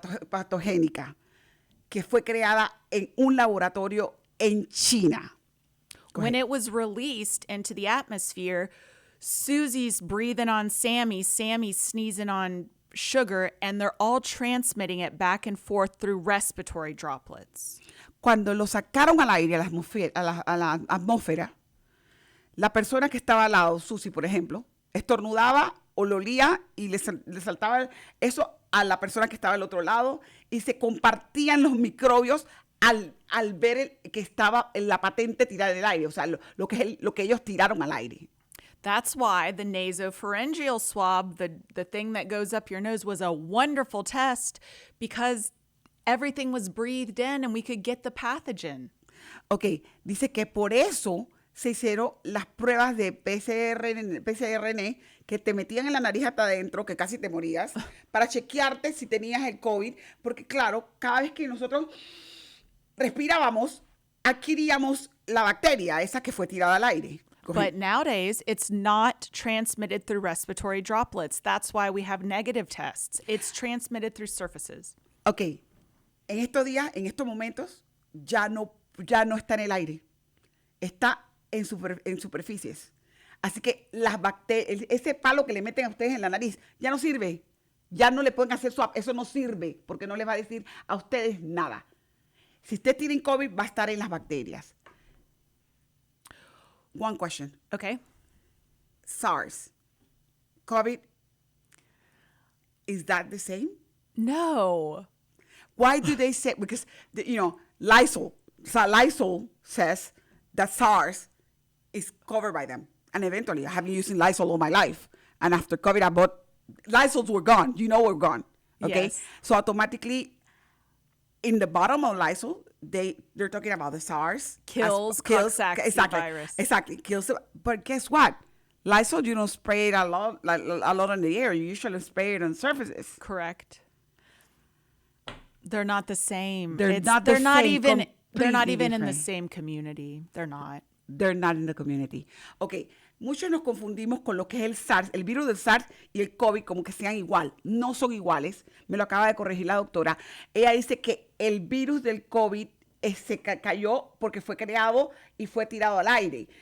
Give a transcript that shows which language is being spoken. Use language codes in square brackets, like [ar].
[es] patogénica que fue creada en un laboratorio en China. [en] When it was released into the atmosphere, Susie's breathing on Sammy, Sammy's sneezing on Sugar, and they're all transmitting it back and forth through respiratory droplets. [es] Cuando lo sacaron al aire, a la atmósfera, la persona que estaba al lado, Susie, por ejemplo, estornudaba o lo olía y le saltaba eso a la persona que estaba al otro lado y se compartían los microbios al ver que estaba en la patente tirada del aire, o sea, lo que ellos tiraron al aire. [en] That's why the nasopharyngeal swab, the thing that goes up your nose, was a wonderful test because everything was breathed in and we could get the pathogen. [es] Ok, dice que por eso se hicieron las pruebas de PCR que te metían en la nariz hasta adentro, que casi te morías, para chequearte si tenías el COVID, porque claro, cada vez que nosotros respirábamos, adquiríamos la bacteria, esa que fue tirada al aire. [en] But nowadays, it's not transmitted through respiratory droplets. That's why we have negative tests. It's transmitted through surfaces. [es] Ok, en estos días, en estos momentos, ya no está en el aire. Está en superficies. Así que las bacterias, ese palo que le meten a ustedes en la nariz, ya no sirve. Ya no le pueden hacer swab. Eso no sirve porque no les va a decir a ustedes nada. Si ustedes tienen COVID, va a estar en las bacterias. [en] One question. Okay. SARS, COVID, is that the same? No. Why do they say, because, Lysol says that SARS is covered by them. And eventually, I have been using Lysol all my life. And after COVID, I bought, Lysols were gone. We're gone. Okay? Yes. So automatically, in the bottom of Lysol, they're talking about the SARS. Kills Coxsackie virus. Exactly. Kills it. But guess what? Lysol, you don't spray it a lot in the air. You usually spray it on surfaces. Correct. They're not the same. They're not even in the same community. They're not. They're not in the community. [es] Ok, muchos nos confundimos con lo que es el SARS, el virus del SARS y el COVID como que sean igual. No son iguales. Me lo acaba de corregir la doctora. Ella dice que el virus del COVID se cayó porque fue creado y fue tirado al aire.